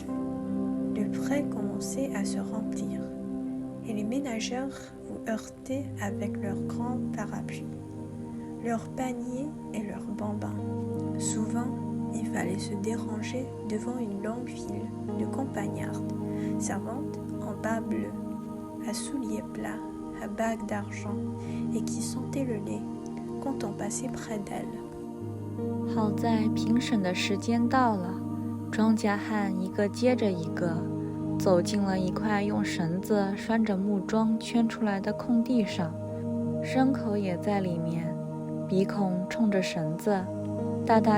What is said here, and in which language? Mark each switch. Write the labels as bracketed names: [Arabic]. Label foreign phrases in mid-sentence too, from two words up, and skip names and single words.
[French] Le pré commençait à se remplir, et les ménagères vous heurtaient avec leurs grands parapluies, leurs paniers et leurs bambins. Souvent, il fallait se déranger devant une longue file de campagnardes, servantes en bas bleus, à souliers plats, à bagues d'argent, et qui sentaient le lait quand on passait près d'elle. [Chinese] 好在评审的时间到了，庄稼汉一个接着一个走进了一块用绳子拴着木桩圈出来的空地上，牲口也在里面，鼻孔冲着绳子，大大